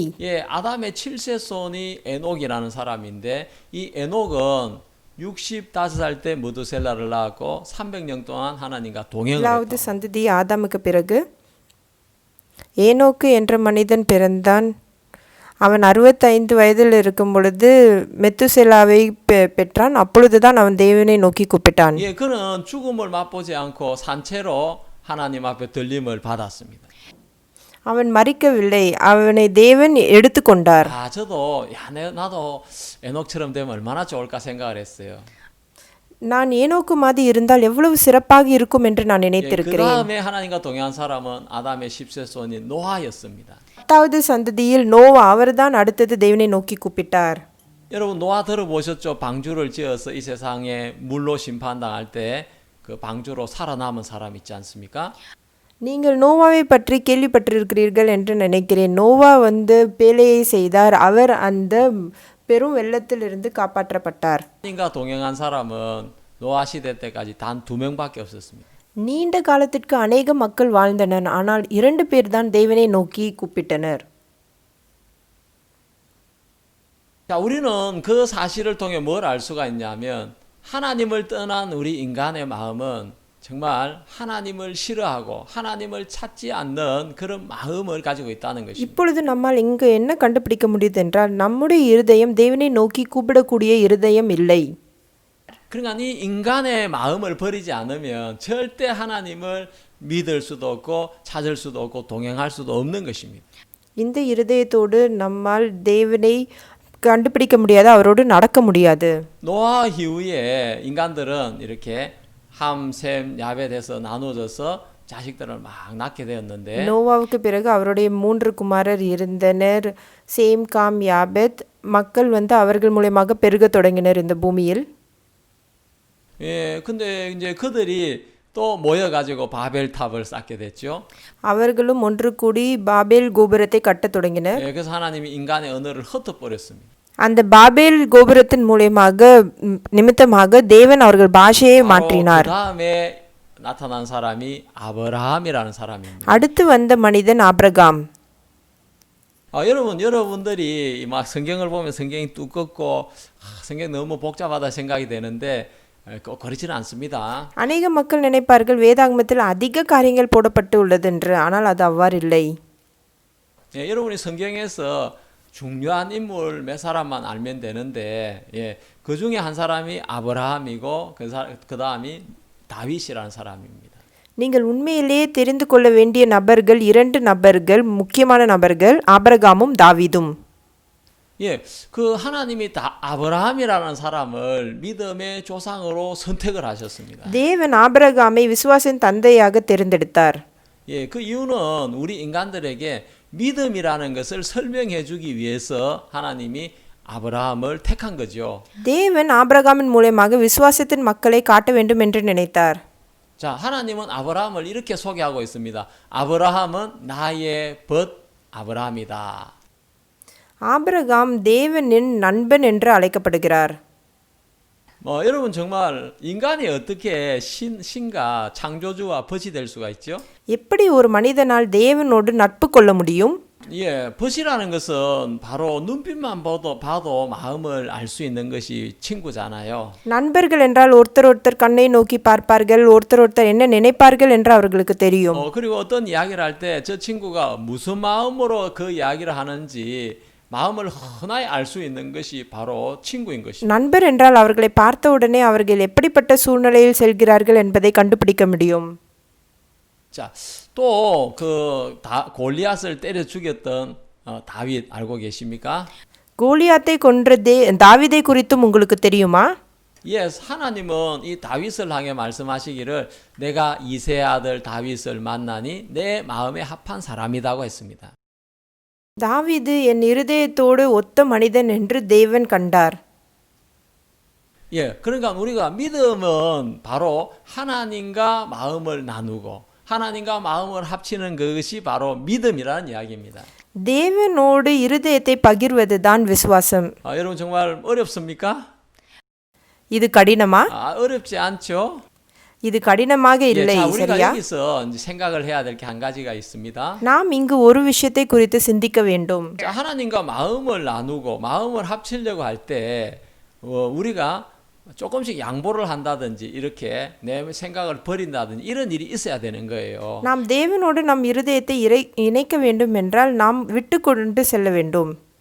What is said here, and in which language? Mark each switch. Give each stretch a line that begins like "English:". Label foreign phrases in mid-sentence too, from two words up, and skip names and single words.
Korean: 예, 아담의 7세손이 에녹이라는 사람인데 이 에녹은 65살 때 무드셀라를 낳았고 300년 동안 하나님과 동행을
Tamil: முதலாவது
Korean: 했다.
Tamil: சந்ததி ஆதாமுக்கு பிறகு ஏனோக்கு என்ற மனிதன் பிறந்தான். அவன் 65 வயதில் இருக்கும் பொழுது மெத்துசெலாவை பெற்றான். அப்பொழுதுதான் அவன் தேவனை நோக்கி கூப்பிட்டான்.
Korean: 예, 그는 죽음을 맛보지 않고 산채로 하나님 앞에 들림을 받았습니다.
Tamil: அவன் மரிக்கவில்லை, அவனை தேவன் எடுத்துக்கொண்டார்.
Korean: 저도 나도 에녹처럼 되면 얼마나 좋을까 생각을 했어요.
Tamil: நான் ஏனோக்கு மாதிரி இருந்தால் எவ்வளவு சிறப்பாக இருக்கும் என்று நான்
Korean: 그
Tamil: நினைத்திருக்கிறேன்.
Korean: 다음에 하나님과 동행한 사람은 아담의 10세손인 노아였습니다.
Tamil: 10வது சந்ததியில் நோவா, அவர்தான் அடுத்தது தேவனை நோக்கி கூப்பிட்டார்.
Korean: 여러분 노아 들어보셨죠? 방주를 지어서 이 세상에 물로 심판당할 때 그 방주로 살아남은 사람 있지 않습니까?
Tamil: நீங்கள் நோவாவை பற்றி கேள்விப்பட்டிருக்கிறீர்கள் என்று நினைக்கிறேன். நோவா பேழையை செய்தார். அவர் அந்த பெரும் வெள்ளத்திலிருந்து காப்பாற்றப்பட்டார்.
Korean: 하나님과 동행한 사람은 노아 시대 때까지 단 2명밖에 없었습니다.
Tamil: நீண்ட காலத்திற்கு அநேக மக்கள் வாழ்ந்தனர். ஆனால் 2 பேர் தான் தேவனை நோக்கி கூப்பிட்டனர்.
Korean: 자, 우리는 그 사실을 통해 뭘 알 수가 있냐면 하나님을 떠난 우리 인간의 마음은 정말 하나님을 싫어하고 하나님을 찾지 않는 그런 마음을 가지고 있다는 것입니다.
Tamil: இப்பொழுது நம்மால் இங்கு என்ன கண்டுபிடிக்க முடியுது என்றால் நம்முடைய இருதயம் தேவனை நோக்கி கூப்பிடக்கூடிய இருதயம் இல்லை.
Korean: 그러니까 이 인간의 마음을 버리지 않으면 절대 하나님을 믿을 수도 없고 찾을 수도 없고 동행할 수도 없는 것입니다.
Tamil: இந்த இருதயத்தோடு நம்மால் தேவனை கண்டுபிடிக்க முடியாது, அவரோடு நடக்க முடியாது.
Korean: 노아 이후에 인간들은 이렇게 함, 셈, 야벳에서 나눠져서 자식들을 막 낳게 되었는데
Tamil: நோவாவுக்கு பிறகு அவருடைய 3 குமாரர் இருந்தனர். சேம், காம், யாபெத். மக்கள் அவர்கள் மூலமாக பெருக தொடங்கினர் இந்த பூமியில்.
Korean: 예, 근데 이제 그들이 또 모여가지고 바벨탑을 쌓게 됐죠.
Tamil: அவர்களும் ஒன்று கூடி பாபேல் கோபுரத்தை கட்டத் தொடங்கினர்.
Korean: 예, 그래서 하나님이 인간의 언어를 흩어버렸습니다.
Tamil: அந்த பாபேல் கோபுரத்தின் மூலமாக நிமித்தமாக தேவன் அவர்கள் பாஷையை மாற்றினார்.
Korean: 그 다음에 나타난 사람이 아브라함이라는 사람입니다.
Tamil: அடுத்து வந்த மனிதன் ஆபிரகாம்.
Korean: 여러분들이 막 성경을 보면 성경이 두껍고 성경 너무 복잡하다 생각이 되는데 꼭 그렇지는 않습니다.
Tamil: அநேக மக்கள் நினைப்பார்கள் வேதாகமத்தில் அதிக காரியங்கள் போடப்பட்டு உள்ளது என்று. ஆனால் அது அவ்வாறு இல்லை.
Korean: 예, 여러분이 성경에서 중요한 인물 몇 사람만 알면 되는데, 예, 그 중에 한 사람이 아브라함이고 그 다음이 다윗이라는 사람입니다.
Tamil: நீங்கள் உண்மையிலேயே தெரிந்து கொள்ள வேண்டிய நபர்கள் இரண்டு நபர்கள், முக்கியமான நபர்கள், ஆபிரகாமும் தாவீதும்.
Korean: 예, 그 하나님이 아브라함이라는 사람을 믿음의 조상으로 선택을 하셨습니다.
Tamil: தேவன் ஆபிரகாமை விசுவாசின் தந்தையாக தேர்ந்தெடுத்தார்.
Korean: 예, 그 이유는 우리 인간들에게 믿음이라는 것을 설명해 주기 위해서 하나님이 아브라함을 택한 거죠.
Tamil: தேவன் ஆபிரகாமின் மூலமாக விசுவாசத்தின் மக்களை காட்ட வேண்டும் என்று நினைத்தார்.
Korean: 자, 하나님은 아브라함을 이렇게 소개하고 있습니다. 아브라함은 나의 벗 아브라함이다.
Tamil: ஆபிரகாம் தேவனின் நண்பன் என்று அழைக்கப்படுகிறார்.
Korean: 여러분 정말 인간이 어떻게 신과 창조주와 벗이 될 수가 있죠?
Tamil: எப்படி ஒரு மனிதனால் தேவனோடு நட்பு கொள்ள முடியும்?
Korean: 예, 벗이라는 것은 바로 눈빛만 봐도 마음을 알 수 있는 것이 친구잖아요.
Tamil: நண்பர்கள் என்றால் ஒருத்தர் ஒருத்தர் கண்ணை நோக்கி பார்ப்பார்கள், ஒருத்தர் ஒருத்தர் என்ன நினைப்பார்கள் என்று அவர்களுக்கு தெரியும்.
Korean: 그리고 어떤 이야기를 할 때 저 친구가 무슨 마음으로 그 이야기를 하는지 마음을 흔하게 알 수 있는 것이 바로 친구인 것입니다.
Tamil: நண்பர் என்றால் அவர்களை பார்த்த உடனே அவர்கள் எப்படிப்பட்ட சூழ்நிலையில் செல்கிறார்கள் என்பதை கண்டுபிடிக்க முடியும்.
Korean: 자, 또 그 골리앗을 때려 죽였던 다윗 알고 계십니까?
Tamil: கோலியாத்தை கொன்ற தாவீதை குறித்தும் உங்களுக்கு தெரியுமா?
English: Yes,
Korean: 하나님은 이 다윗을 향해 말씀하시기를 내가 이세 아들 다윗을 만나니 내 마음에 합한 사람이라고 했습니다.
Tamil: தாவீது என் இருதயத்தோடு ஒத்த மனிதன் என்று தேவன் கண்டார்.
Korean: 예, 그러니까 우리가 믿음은 바로 하나님과 마음을 나누고 하나님과 마음을 합치는 그것이 바로 믿음이라는 이야기입니다.
Tamil: தேவனோடு இருதயத்தை பகிர்வதுதான் விசுவாசம்.
Korean: 여러분 정말 어렵습니까?
Tamil: இது கடினமா?
Korean: 어렵지 않죠?
Tamil: இது கடினமாக இல்லை,
Korean: 자, 우리가
Tamil: சரியா?
Korean: 여기서 이제 생각을 해야 될 게 한 가지가 있습니다.
Tamil: நாம் இங்கு ஒரு விஷயத்தை குறித்து சிந்திக்க வேண்டும்.
Korean: 자, 하나님과 마음을 나누고 마음을 합치려고 할 때 우리가 조금씩 양보를 한다든지 이렇게 내 생각을 버린다든지 이런 일이 있어야 되는 거예요.
Tamil: நாம் தேவனோடு நம் இருதயத்தை இணைக்க வேண்டும் என்றால் நாம் விட்டு கொண்டு செல்ல வேண்டும்.